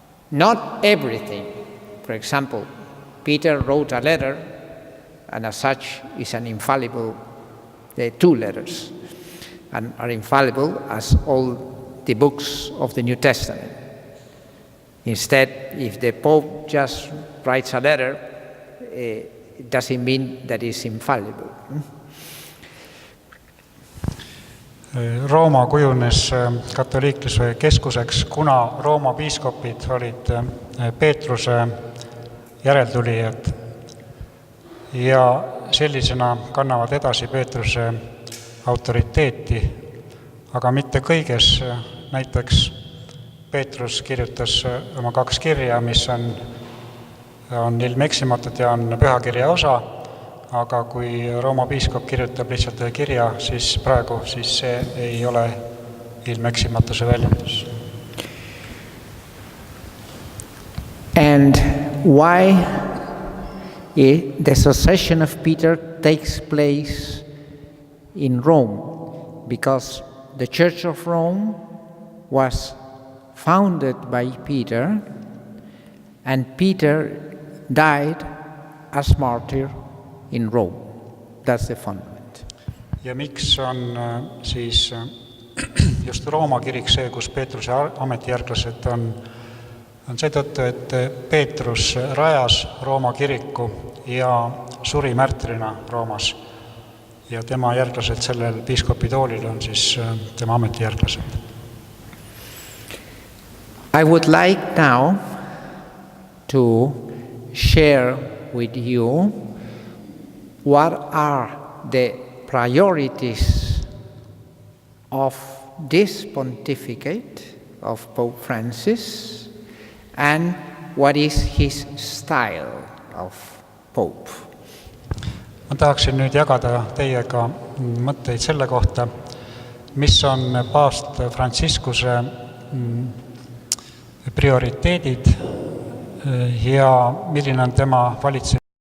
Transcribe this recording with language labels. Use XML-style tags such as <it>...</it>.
<en>Not everything. For example, Peter wrote a letter, and as such is an infallible, the two letters, and are infallible as all the books of the New Testament. Instead, if the Pope just writes a letter, it doesn't mean that it's infallible.</en> <et>Rooma kujunes katoliikluse keskuseks, kuna Rooma piiskopid olid Peetruse järeltulijad ja sellisena kannavad edasi Peetruse autoriteeti, aga mitte kõiges. Näiteks Peetrus kirjutas oma 2 kirja, mis on ilmeksimatud ja on pühakirja osa, aga kui Rooma piiskop kirjutab lihtsalt kirja, siis praegu see ei ole ilmeksimatuse väljendus.</et> <en>And why the succession of Peter takes place in Rome? Because the Church of Rome was founded by Peter, and Peter died as martyr in Rome. That's the fundament.</en> <et>Ja miks on siis just Rooma kirik see, kus Peetruse ametijärglased on seetõttu, et Peetrus rajas Rooma kiriku ja suri märtrina Roomas. Ja tema järglased sellel piiskopitoolil on siis tema ametijärglased.</et> <en>I would like now to share with you what are the priorities of this pontificate of Pope Francis and what is his style of Pope.</en> <et>Ma tahaksin nüüd jagada teiega mõtteid selle kohta, mis on paavst Franciscuse prioriteedid ja milline on tema valitsemise</et>